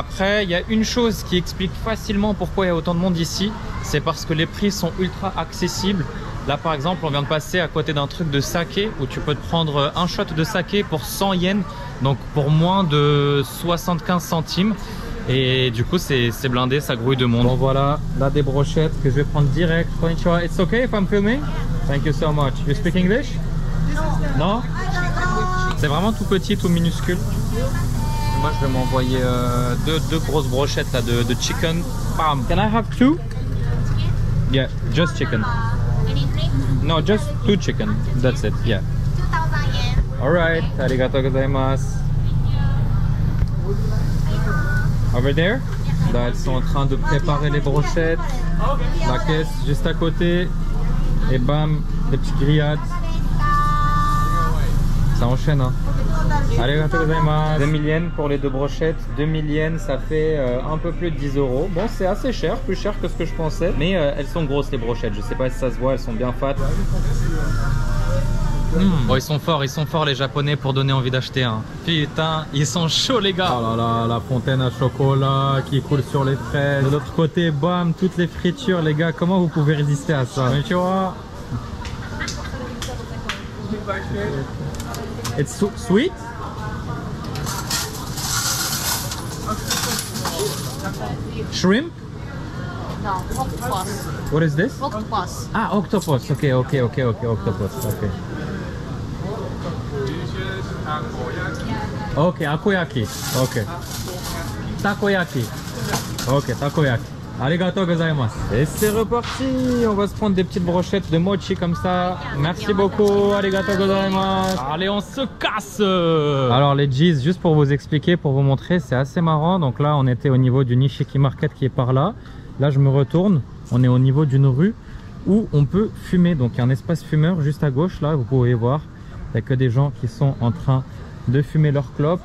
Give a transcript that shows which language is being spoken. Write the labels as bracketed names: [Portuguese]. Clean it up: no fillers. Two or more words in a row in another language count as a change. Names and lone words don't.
[French] Après il y a une chose qui explique facilement pourquoi il y a autant de monde ici, c'est parce que les prix sont ultra accessibles. Là par exemple on vient de passer à côté d'un truc de saké où tu peux te prendre un shot de saké pour 100 yens, donc pour moins de 75 centimes. Et du coup c'est blindé, ça grouille de monde. Bon voilà, là des brochettes que je vais prendre direct. [Japanese] Konnichiwa, [English] it's okay if I'm filming? Thank you so much. You speak English? [French] Non? C'est vraiment tout petit, tout minuscule. Moi je vais m'envoyer deux grosses brochettes là, de chicken. [English] Bam. Can I have two? Yeah, just chicken. Any drink? No, just 2 chicken. That's it. Yeah. 2,000 yen. Alright, [Japanese] ありがとうございます. [English] Over there? [French] Là, elles sont en train de préparer les brochettes. La caisse juste à côté. Et bam, les petites grillades. Ça enchaîne, hein. [Japanese] ありがとうございます. [French] 2000 yens pour les 2 brochettes. 2000 yens, ça fait un peu plus de 10 euros. Bon, c'est assez cher, plus cher que ce que je pensais. Mais elles sont grosses, les brochettes. Je sais pas si ça se voit, elles sont bien fat. Bon, ils sont forts les Japonais pour donner envie d'acheter un. Putain, ils sont chauds les gars. Oh là là, la fontaine à chocolat qui coule sur les fraises. De l'autre côté, bam, toutes les fritures les gars. Comment vous pouvez résister à ça? Tu vois? [English] It's sweet? Shrimp? No, octopus. What is this? Octopus. Ah, octopus. Okay, octopus. Okay. Ok, akoyaki. Ok. Takoyaki. Ok, takoyaki. [Japanese] ありがとうございます. [French] Et c'est reparti. On va se prendre des petites brochettes de mochi comme ça. Merci beaucoup. [Japanese] ありがとうございます. [French] Allez, on se casse. Alors les G's, juste pour vous expliquer, pour vous montrer, c'est assez marrant. Donc là, on était au niveau du Nishiki Market qui est par là. Là, je me retourne. On est au niveau d'une rue où on peut fumer. Donc il y a un espace fumeur juste à gauche. Là, vous pouvez voir. Il n'y a que des gens qui sont en train de fumer leur clope.